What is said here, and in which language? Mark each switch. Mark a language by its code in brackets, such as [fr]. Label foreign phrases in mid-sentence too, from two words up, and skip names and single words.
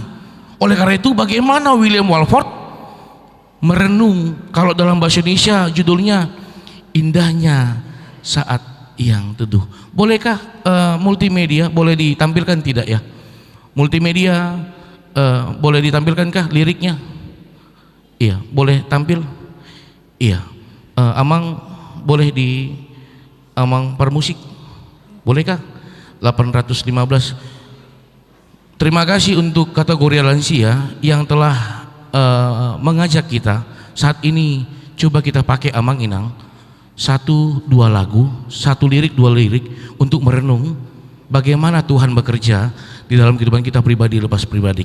[id] Oleh karena itu bagaimana William Walford merenung, kalau dalam bahasa Indonesia judulnya Indahnya Saat Yang Teduh. Bolehkah multimedia boleh ditampilkan tidak ya? Multimedia boleh ditampilkankah liriknya? Iya, boleh tampil? Iya. Amang boleh di Amang Permusik? Bolehkah? 815. Terima kasih untuk kategori lansia yang telah mengajak kita. Saat ini coba kita pakai Amang Inang 1-2 lagu, 1 lirik 2 lirik untuk merenung bagaimana Tuhan bekerja di dalam kehidupan kita pribadi lepas pribadi.